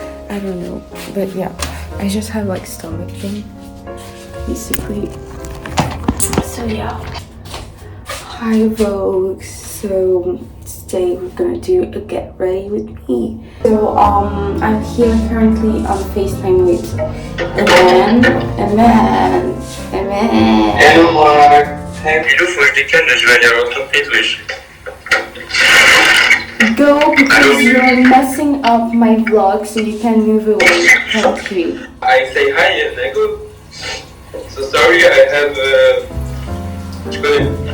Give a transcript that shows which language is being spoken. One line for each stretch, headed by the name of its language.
English: I don't know, but yeah, I just have like stomach pain, basically. So yeah, hi Vogue. So today we're gonna do a get ready with me. So I'm here currently on FaceTime with Eman. Hello Mark.
French: Hello, faut que je décale, là, je vais aller à l'entreprise, wesh.
English: Go, because you're messing up my vlog, so you can move away. Thank you. I say hi and I go. So sorry, I have
French: je connais.